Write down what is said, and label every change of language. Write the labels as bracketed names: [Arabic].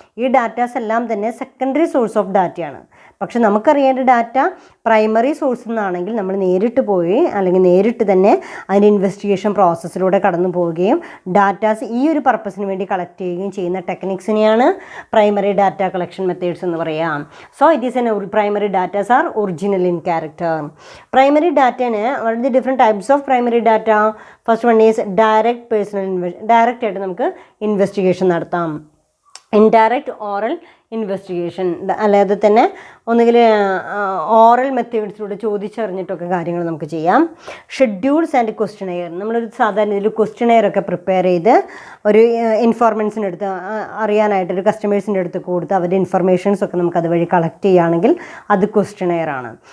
[Malayalam] ഈ ഡാറ്റാസ് എല്ലാം തന്നെ സെക്കൻഡറി സോഴ്സ് ഓഫ് ഡാറ്റയാണ്. പക്ഷെ നമുക്കറിയേണ്ട ഡാറ്റ പ്രൈമറി സോഴ്സിൽ നിന്നാണെങ്കിൽ നമ്മൾ നേരിട്ട് പോയി അല്ലെങ്കിൽ നേരിട്ട് തന്നെ അതിൻ്റെ ഇൻവെസ്റ്റിഗേഷൻ പ്രോസസ്സിലൂടെ കടന്നു പോവുകയും ഡാറ്റാസ് ഈ ഒരു പർപ്പസിന് വേണ്ടി കളക്ട് ചെയ്യുകയും ചെയ്യുന്ന ടെക്നിക്സിനെയാണ് പ്രൈമറി ഡാറ്റ കളക്ഷൻ മെത്തേഡ്സ് എന്ന് പറയാം. [English] So it is an primary datas are original in character. Primary ഡാറ്റന് what are the different types of primary data? First one is direct [Malayalam] ആയിട്ട് നമുക്ക് ഇൻവെസ്റ്റിഗേഷൻ നടത്താം. ഇൻഡയറക്റ്റ് ഓറൽ ഇൻവെസ്റ്റിഗേഷൻ അല്ലാതെ തന്നെ ഒന്നുകിൽ oral മെത്തേഡ്സിലൂടെ ചോദിച്ചറിഞ്ഞിട്ടൊക്കെ കാര്യങ്ങൾ നമുക്ക് ചെയ്യാം. [English] Schedules and questionnaire. [Malayalam] നമ്മളൊരു സാധാരണ ഇതിൽ ക്വസ്റ്റ്യനെയറൊക്കെ പ്രിപ്പയർ ചെയ്ത് ഒരു ഇൻഫോർമൻസിൻ്റെ അടുത്ത് അറിയാനായിട്ട് ഒരു കസ്റ്റമേഴ്സിൻ്റെ അടുത്ത് കൊടുത്ത് അവരുടെ ഇൻഫർമേഷൻസ് ഒക്കെ നമുക്ക് അതുവഴി കളക്ട് ചെയ്യുകയാണെങ്കിൽ അത് ക്വസ്റ്റ്യനെയർ ആണ്.